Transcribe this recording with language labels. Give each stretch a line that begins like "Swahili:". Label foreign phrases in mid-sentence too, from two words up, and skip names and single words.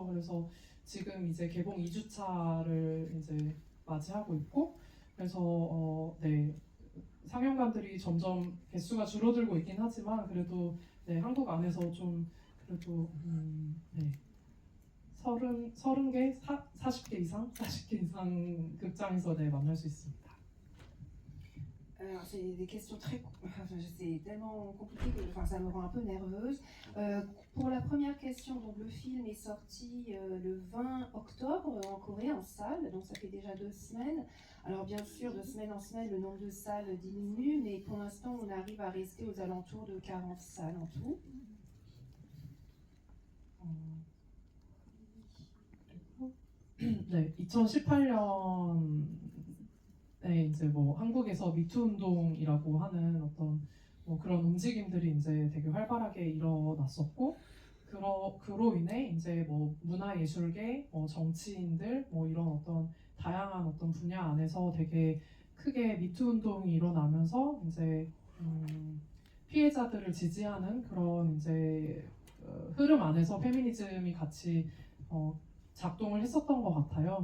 Korean: 그래서 지금 이제 개봉 2주차를 이제 맞이하고 있고, 그래서 네, 상영관들이 점점 개수가 줄어들고 있긴 하지만 그래도 네, 한국 안에서 좀 그래도 네, 40개, 40개 이상 극장에서 네, 만날 수 있습니다.
French: Alors, c'est des questions très... c'est tellement compliqué que ça me rend un peu nerveuse. Pour la première question, donc, le film est sorti le 20 octobre en Corée, en salle, donc ça fait déjà 2 semaines. Alors bien sûr, de semaine en semaine, le nombre de salles diminue, mais pour l'instant, on arrive à rester aux alentours de 40 salles en tout.
Korean: 네, 2018년에 이제 뭐 한국에서 미투 운동이라고 하는 어떤 뭐 그런 움직임들이 이제 되게 활발하게 일어났었고, 그로 인해 이제 뭐 문화예술계, 뭐 정치인들, 뭐 이런 어떤 다양한 어떤 분야 안에서 되게 크게 미투 운동이 일어나면서 이제 피해자들을 지지하는 그런 이제 흐름 안에서 페미니즘이 같이 작동을 했었던 것 같아요.